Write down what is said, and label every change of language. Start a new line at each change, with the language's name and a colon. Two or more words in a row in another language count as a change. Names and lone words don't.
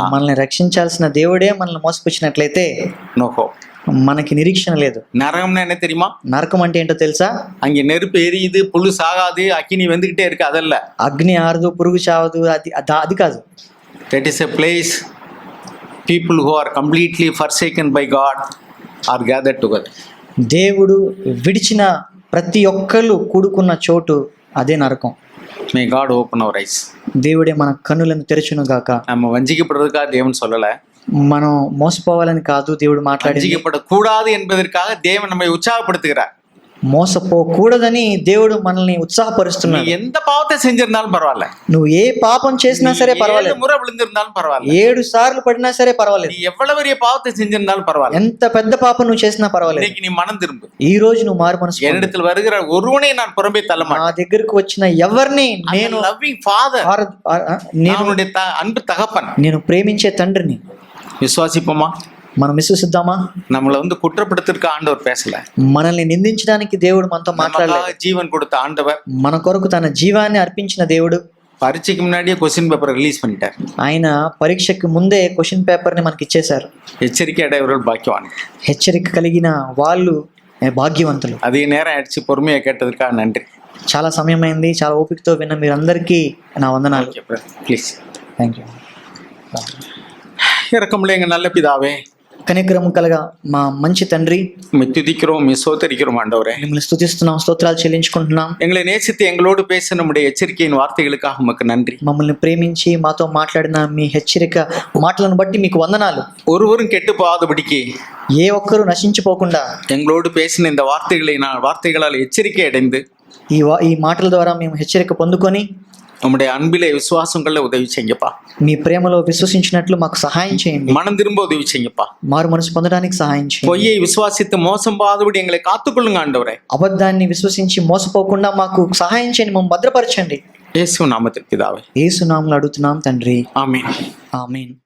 Telugu: మనల్ని రక్షించాల్సిన దేవుడే మనల్ని మోసపుచ్చినట్లయితే நோகோ, మనకి నిరీక్షణ లేదు.
Tamil: நரகம்னா என்ன தெரியுமா?
Telugu: నరకం అంటే ఏంటో తెలుసా?
Tamil: அங்க நெருப்பு எரியுது, புழு சாகாது, அக்கினி வந்துகிட்டே இருக்கு, அதல்ல.
Telugu: అగ్ని ఆరదు, పురుగు చావదు, అది కాదు.
English: That is a place people who are completely forsaken by God are gathered together.
Telugu: దేవుడు విడిచిన ప్రతి ఒక్కళ్ళు కూడుకున్న చోటు అదే నరకం.
English: May God open our eyes.
Telugu: దేవుడే మన కన్నులను తెరచును గాక.
Tamil: நம்ம வஞ்சிக்கப்படுறதுக்காக தேவன் சொல்லல,
Telugu: మనం మోసపోవాలని కాదు దేవుడు మాట్లాడి,
Tamil: வஞ்சிக்கப்படக்கூடாது என்பதற்காக தேவன் நம்மை உற்சாகப்படுத்துகிறார்.
Telugu: మోసపోకూడదని దేవుడు మనల్ని ఉత్సాహపరుస్తున్నాడు.
Tamil: எந்த பாவத்தை செஞ்சிருந்தாலும் பரவாயில்ல,
Telugu: నువ్వు ఏ పాపం చేసినా సరే పర్వాలేదు,
Tamil: 7 முறை விழுந்திருந்தாலும் பரவாயில்ல,
Telugu: 7 సార్లు పడినా సరే పర్వాలేదు,
Tamil: நீ எவ்வளவு பெரிய பாவத்தை செஞ்சிருந்தாலும் பரவாயில்ல,
Telugu: ఎంత పెద్ద పాపం నువ్వు చేసినా పర్వాలేదు,
Tamil: இன்னைக்கு நீ மனம் திரும்பு.
Telugu: ఈ రోజు నువ్వు మారు మనసు పొందు.
Tamil: என்னிடத்தில் வருகிற ஒருவனை நான் புறம்பே தள்ள
Telugu: నా
Tamil: மாட்டேன்.
Telugu: దగ్గరకు వచ్చిన ఎవరిని నేను
English: loving father,
Tamil: அவனுடைய அன்பு தகப்பன்,
Telugu: నేను ప్రేమించే తండ్రిని.
Tamil: விசுவாசிப்போமா?
Telugu: మనం విశ్వసిద్దామా?
Tamil: நம்மள வந்து குற்றப்படுத்துறதுக்கு ஆண்டவர் பேசல,
Telugu: మనల్ని నిందించడానికి దేవుడు మనతో మాట్లాడలేదు.
Tamil: ஜீவன் கொடுத்த ஆண்டவர்
Telugu: మన కొరకు తన జీవాన్ని అర్పించిన దేవుడు
Tamil: పరీక్షకి முன்னாடியே
English: question paper release
Tamil: பண்ணிட்டார்.
Telugu: ఆయన పరీక్షకు ముందే
English: question paper
Telugu: ని మనకి ఇచ్చేశారు.
Tamil: எச்சரிக்கை அடையவர்கள் பாக்கியவான்,
Telugu: హెచ్చరిక కలిగిన వాళ్ళు భాగ్యవంతులు.
Tamil: அதே நேரம் ஆயிடுச்சு, பொறுமையை கேட்டதற்காக நன்றி.
Telugu: చాలా సమయం అయింది, చాలా ఓపికతో విన్న మీరందరికీ నా వందనాలు. ప్లీజ్.
English: thank you.
Tamil: இறக்கமுள்ள எங்க நல்ல பிதாவே,
Telugu: కనికరము కలగా మా మంచి తండ్రి,
Tamil: துதிக்கிறோம், சோதரிக்கிறோம் ஆண்டவரே,
Telugu: మిమ్మల్ని స్తుతిస్తున్నాం, స్తోత్రాలు చెల్లించుకుంటున్నాం.
Tamil: எங்களை நேசித்து எங்களோடு பேச நம்முடைய எச்சரிக்கையின் வார்த்தைகளுக்காக உமக்கு நன்றி.
Telugu: మమ్మల్ని ప్రేమించి మాతో మాట్లాడిన మీ హెచ్చరిక మాటలను బట్టి మీకు వందనాలు.
Tamil: ஒருவரும் கெட்டு போகாதபடிக்கு
Telugu: ఏ ఒక్కరూ నశించిపోకుండా
Tamil: எங்களோடு பேசின இந்த வார்த்தைகளால் எச்சரிக்கை அடைந்து
Telugu: ఈ మాటల ద్వారా మేము హెచ్చరిక పొందుకొని
Tamil: நம்முடைய அன்பிலே விசுவாசங்கள்ல உதவி செய்யுங்கப்பா.
Telugu: మీ ప్రేమలో విశ్వసించినట్లు మాకు సహాయం చేయండి.
Tamil: மனம் திரும்ப உதவி செய்யுங்கப்பா.
Telugu: మారు మనసు పొందడానికి సహాయం చేయండి.
Tamil: பொய்யை விசுவாசித்து மோசம் போகாதபடி எங்களை காத்துக்கொள்ளுங்க ஆண்டவரே.
Telugu: అబద్ధాన్ని విశ్వసించి మోసపోకుండా మాకు సహాయం చేయండి, మమ్మల్ని భద్రపరచండి.
Tamil: యేసు నామத்தில் பிதாவே.
Telugu: యేసు నామములో అడుగుతున్నాం తండ్రి. ఆమేన్. ఆమేన్.